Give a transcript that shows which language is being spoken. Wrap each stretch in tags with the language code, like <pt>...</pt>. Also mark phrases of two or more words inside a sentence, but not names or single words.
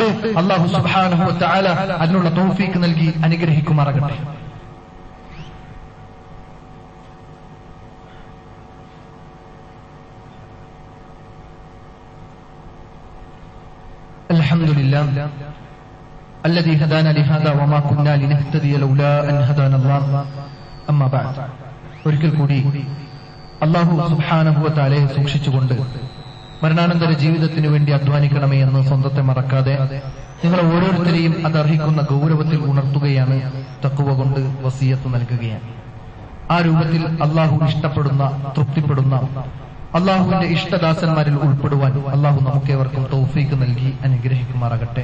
<ar>الله سبحانه وتعالى</ar> <ml>അതിനുള്ള തൗഫീഖ് നൽകി അനുഗ്രഹിക്കുമാറാകട്ടെ.</ml> <ar>അൽഹംദുലില്ലാഹ് الذي هدانا لهذا وما كنا لنهتدي لولا أن هدانا الله أما بعد.</ar> <ml>ഒരിക്കൽ കൂടി</ml> <ar>الله سبحانه وتعالى</ar> <ml>സൂക്ഷിച്ചുകൊണ്ട് മരണാനന്തര ജീവിതത്തിനു വേണ്ടി അധ്വാനിക്കണമേ എന്ന് സ്വന്തത്തെ മറക്കാതെ നിങ്ങൾ ഓരോരുത്തരെയും അതർഹിക്കുന്ന ഗൗരവത്തിൽ ഉണർത്തുകയാണ്, തഖ്വ കൊണ്ട് വസിയത്ത് നൽകുകയാണ്. ആ രൂപത്തിൽ അള്ളാഹു ഇഷ്ടപ്പെടുന്ന, തൃപ്തിപ്പെടുന്ന, അള്ളാഹുവിന്റെ ഇഷ്ടദാസന്മാരിൽ ഉൾപ്പെടുവാൻ അള്ളാഹു നമുക്കേവർക്കും തൗഫീഖ് നൽകി അനുഗ്രഹിക്കുമാറാകട്ടെ.</ml>